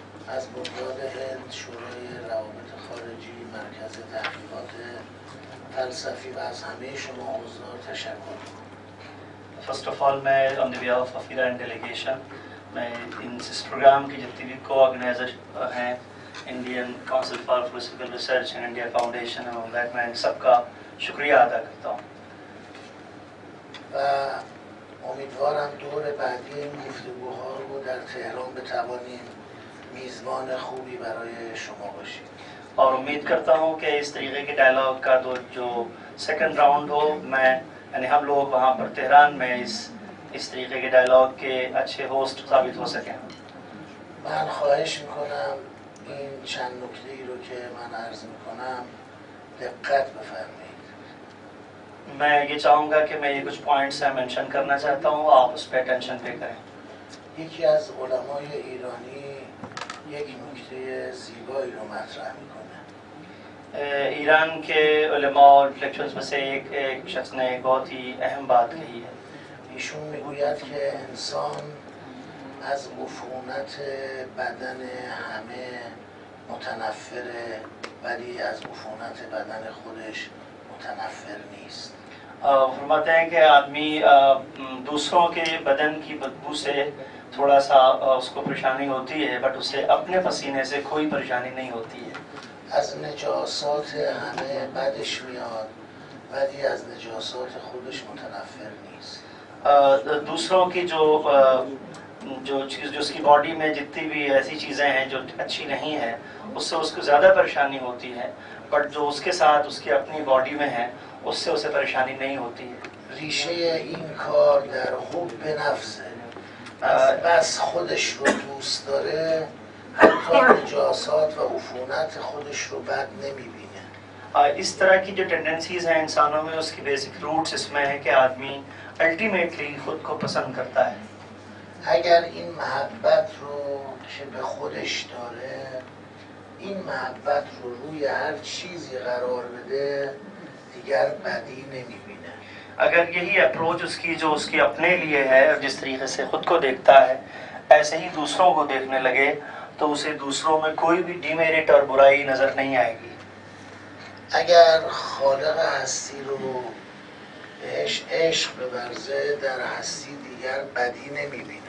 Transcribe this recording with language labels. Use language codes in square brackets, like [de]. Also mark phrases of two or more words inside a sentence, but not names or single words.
[fa] از بنیاد هند شورای روابط خارجی مرکز تحقیقات فلسفی و از همه شما حضار تشکر می‌کنم. [en] First of all, मैं on the behalf of Iran delegation, [hi] मैं इस प्रोग्राम की जितनी भी को-ऑर्गेनाइजर हैं, इंडियन काउंसिल फॉर फिलोसफिकल रिसर्च एंड इंडिया फाउंडेशन [en] and that, [hi] मैं सबका शुक्रिया अदा करता हूँ. [fa] و امیدوارم دور بعدی این گفتگوها رو در تهران بتوانیم میزبان خوبی برای شما باشیم. [hi] और उम्मीद करता हूँ कि इस तरीके के डायलॉग का जो [en] second round [hi] हो, मैं यानी हम लोग वहाँ पर तेहरान में इस तरीके के डायलॉग के अच्छे होस्ट साबित हो सकें. [fa] من خواهش میکنم این چند نکته‌ای رو که من عرض میکنم دقت بفرمایید. [hi] मैं ये चाहूँगा कि मैं ये कुछ पॉइंट्स हैं मेंशन करना चाहता हूँ, आप उस पर [en] attention pay [hi] करें. [fa] یکی از علمای ایرانی یک نکته زیبایی رو مطرح میکنه. [hi] ईरान के उलमा और लेक्चर्स में से एक शख्स ने एक बहुत ही अहम बात कही है. [fa] ایشون میگوید که انسان از عفونت بدن همه متنفره ولی از عفونت بدن خودش متنفر نیست. [hi] फरमाते हैं कि आदमी दूसरों के बदन की बदबू से थोड़ा सा उसको परेशानी होती है, बट उसे अपने पसीने से कोई परेशानी नहीं होती है. [fa] از نجاسات همه بدش میاد ولی از نجاسات خودش متنفر نیست. [hi] दूसरों की जो चीज़ जो उसकी बॉडी में जितनी भी ऐसी चीज़ें हैं जो अच्छी नहीं है, उससे उसको ज़्यादा परेशानी होती है, बट जो उसके साथ उसकी अपनी बॉडी में है उससे उसे परेशानी नहीं होती है. [fa] ریشه این کار در حب نفسه. بس خودش رو دوست داره حتی نجاسات و عفونت خودش رو بد نمیبینه. [hi] इस तरह की जो टेंडेंसीज हैं इंसानों में, उसकी [en] basic roots [hi] इसमें है कि आदमी अल्टीमेटली खुद को पसंद करता है. [fa] اگر این محبت رو که به خودش داره این محبت رو روی هر چیزی قرار بده دیگر بدی نمیبینه. [hi] अगर यही अप्रोच उसकी जो उसकी अपने लिए है और जिस तरीके से खुद को देखता है ऐसे ही दूसरों को देखने लगे तो उसे दूसरों में कोई भी डिमेरिट और बुराई नजर नहीं आएगी. [fa] اگر خالق هستی رو بهش عشق بورزه در هستی دیگر بدی نمیبینه.